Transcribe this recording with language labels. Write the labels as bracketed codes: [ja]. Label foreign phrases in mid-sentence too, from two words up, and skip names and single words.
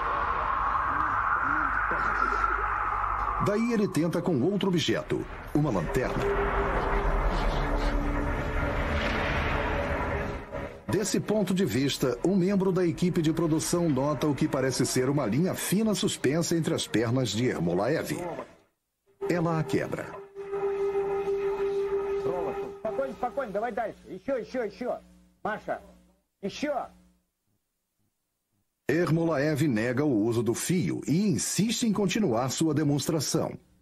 [pt] Daí ele tenta com outro objeto, uma lanterna. Desse ponto de vista, um membro da equipe de produção nota o que parece ser uma linha fina suspensa entre as pernas de Ermolaev. Ela a quebra. [ru] Спокойно, давай дальше. Еще. Маша, еще. [pt] Ermolaev nega o uso do fio e insiste em continuar sua demonstração.